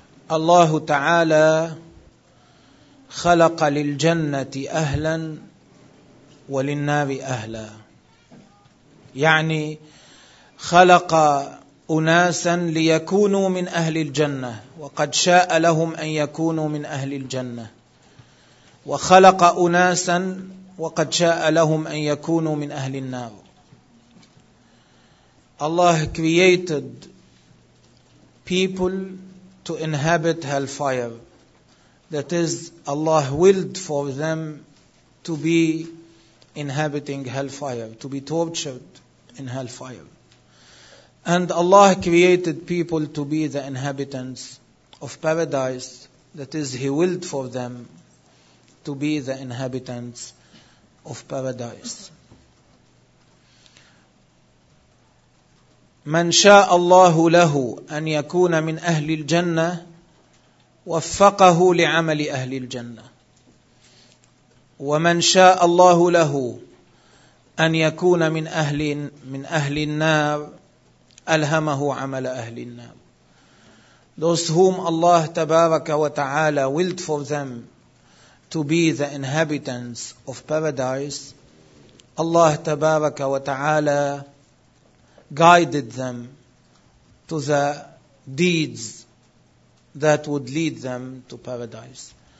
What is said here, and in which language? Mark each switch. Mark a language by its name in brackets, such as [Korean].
[Arabic] الله تعالى خلق للجنة أهلا وللنار أهلا، يعني خلق أناسا ليكونوا من أهل الجنة، وقد شاء لهم أن يكونوا من أهل الجنة، وخلق أناسا وقد شاء لهم أن يكونوا من أهل النار. [English] الله created people to inhabit hellfire. That is, Allah willed for them to be inhabiting hellfire, to be tortured in hellfire. And Allah created people to be the inhabitants of paradise. That is, He willed for them to be the inhabitants of paradise. [Arabic] من شاء الله له أن يكون من أهل الجنة وفقه لعمل أهل الجنة، ومن شاء الله له أن يكون من أهل النار ألهمه عمل أهل النار. [English] Those whom Allah [Arabic] تبارك وتعالى [English] willed for them to be the inhabitants of paradise, Allah تبارك وتعالى guided them to the deeds that would lead them to paradise.